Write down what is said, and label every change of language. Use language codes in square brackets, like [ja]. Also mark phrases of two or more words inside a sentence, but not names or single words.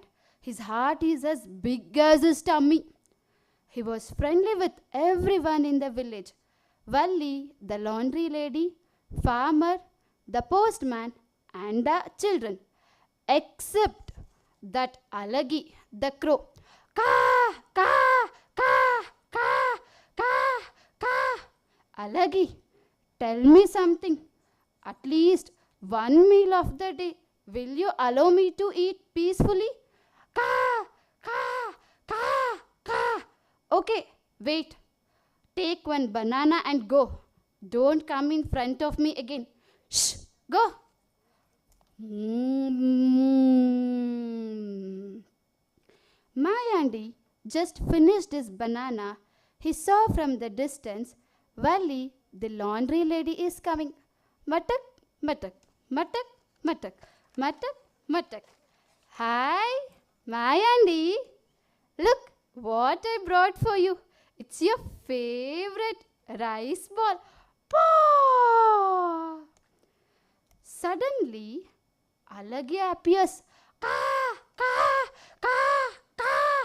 [en] His heart is as big as his tummy. He was friendly with everyone in the village. Valli, the laundry lady, farmer, the postman, and the children, except that Alagi, the crow. Ka, ka, ka, ka, ka, ka. Alagi, tell me something. At least one meal of the day, will you allow me to eat peacefully? Ka, ka, ka, ka. Okay, wait. Take one banana and go. Don't come in front of me again. Shh, go. Mayandi just finished his banana. He saw from the distance, Valli, the laundry lady, is coming. Matak, matak, matak, matak, matak, matak. Hi, Mayandi. Look what I brought for you. It's your favorite rice ball. Paw! Suddenly, Alagi appears. Ka, ka, ka, ka.